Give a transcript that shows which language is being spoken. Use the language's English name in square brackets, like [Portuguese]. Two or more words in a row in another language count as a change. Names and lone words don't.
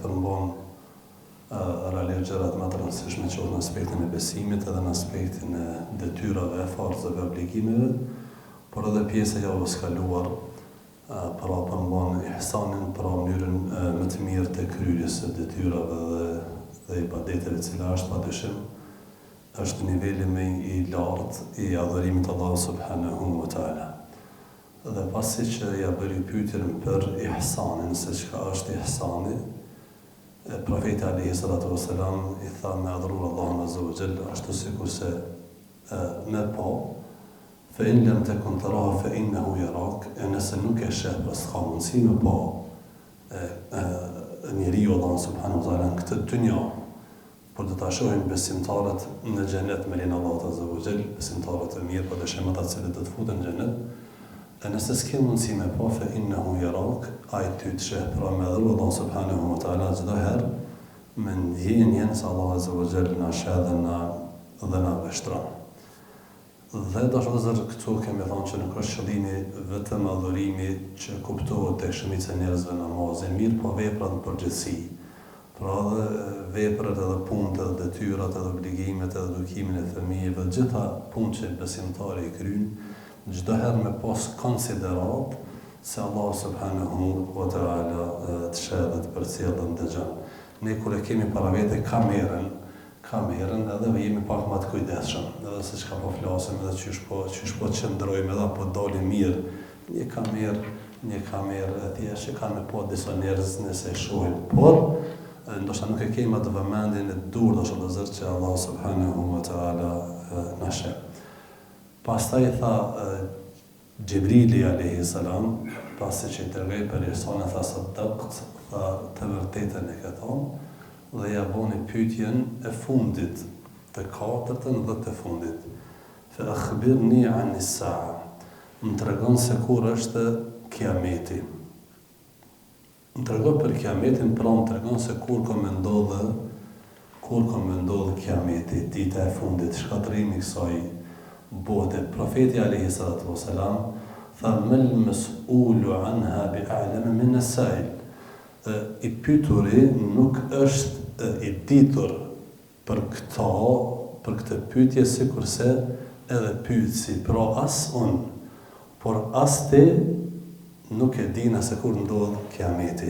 [Albanian] përmbon realisht gjërat më të rëndësishme që në aspektin e besimit edhe në aspektin e detyrave, farzave, obligimeve, por edhe pjesa e javës kaluar, pra përmbon ihsanin, pra mënyrën më të mirë të kryerjes së detyrave dhe ibadeteve, cila është padyshim është niveli më i lartë i adhurimit Allah [Arabic] سبحانه وتعالى. [Albanian] Dhe pasi që ja bëri pyetjen për ihsanin, se çka është ihsani, profeti [Arabic] عليه الصلاة والسلام [Albanian] i tha me adhuru Allahun [Arabic] عز وجل, [Albanian] ashtu sikurse me pa, [Arabic] فإن لم تكن تراه فإنه يراك, [Albanian] nëse nuk e sheh, pas ka mundësi me pa njeriu Allah [Arabic] سبحانه وتعالى [Albanian] në këtë dynja, por do ta shohim besimtarët në xhenet me lenin Allahut [Arabic] عز وجل, [Albanian] besimtarët e mirë, por dëshëm ata që do të futen në xhenet. E nëse s'ke mundësi me pa, [Arabic] فإنه يراك, [Albanian] ai ty të sheh, pra me adhuru Allah [Arabic] سبحانه وتعالى [Albanian] çdo herë me ndjenjen se Allah [Arabic] عز وجل [Albanian] na sheh dhe na vështron. Dhe dashur këtu kemi thënë që nuk është qëllimi vetëm adhurimi që kuptohet tek shumica e njerëzve namazin, mirë, po veprat në përgjithësi. Pra dhe veprat edhe punët edhe detyrat edhe obligimet edhe edukimin e fëmijëve, gjitha punë që besimtari i kryen, çdo herë me pas konsiderat se Allah [Arabic] سبحانه وتعالى [Albanian] të sheh dhe të përcjell dhe ndëgjon. Ne kur e kemi para vete kamerën edhe jemi pak më të kujdesshëm, edhe se çka po flasim edhe çysh po qëndrojmë edhe po dalim mirë. Një kamerë thjesht që kanë me pa disa njerëz nëse e shohin, por ndoshta nuk e kemi atë vëmendjen e dur dashur që Allah [Arabic] سبحانه وتعالى [Albanian] na sheh. Pastaj tha Gjibrili [Arabic] عليه السلام, [Albanian] pasi që i tregoi për ihsanin, tha sadaqt, tha të vërtetën e ke thonë, dhe ja boni pyetjen e fundit, të katërtën dhe të fundit. [Arabic] فأخبرني عن الساعة. [Albanian] Më tregon se kur është kiameti. Më tregon për kiametin, pra më tregon se kur ka me ndodhë kiameti, dita e fundit, shkatrimi kësaj bote. [Arabic] Profeti عليه الصلاة والسلام tha ما المسؤول عنها بأعلم من السائل. [Albanian] I pyeturi nuk është i ditur për këtë pyetje sikurse edhe pyetësi, pra as unë, por as ti nuk e dina se kur ndodh kiameti.